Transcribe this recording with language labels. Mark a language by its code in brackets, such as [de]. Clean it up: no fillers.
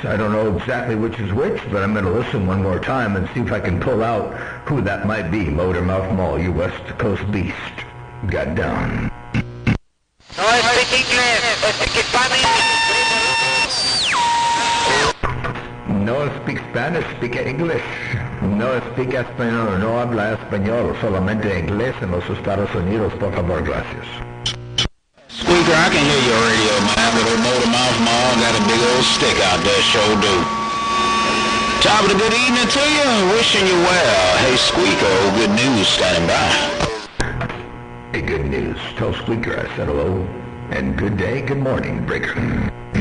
[en] I don't know exactly which is which, but I'm going to listen one more time and see if I can pull out who that might be. Motormouth Mall, you West Coast beast. Got down. No speak English, speak Spanish. No speak Spanish, speak English. No speak [es] español, no habla español, solamente inglés en los Estados Unidos, por favor, gracias. [en] Squeaker, I can hear your radio, man, but old Motormouth Mall got a big old stick out there, sure do. Top of the good evening to you, wishing you well. Hey, Squeaker, good news standing by. Hey, good news. Tell Squeaker I said hello, and good day, good morning, Breaker.